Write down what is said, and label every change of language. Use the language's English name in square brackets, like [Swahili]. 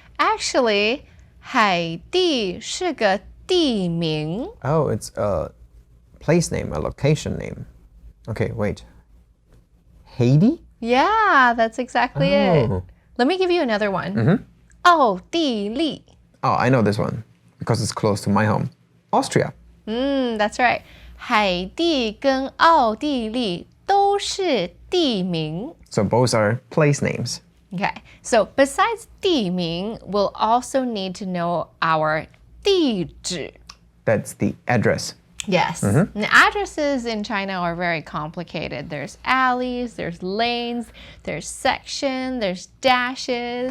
[Chinese] Actually, 海地是个地名. [English] Oh, it's a place name, a location name. Okay, wait. Haiti? Yeah, that's exactly it. Oh. Let me give you another one. [Chinese] 奥地利. [English] Oh, I know this one because it's close to my home. Austria. That's right. [Chinese] 海地跟奥地利都是地名. [English] So both are place names. Okay, so besides 地名, we'll also need to know our 地址. That's the address. Yes. And addresses in China are very complicated. There's alleys, there's lanes, there's section, there's dashes,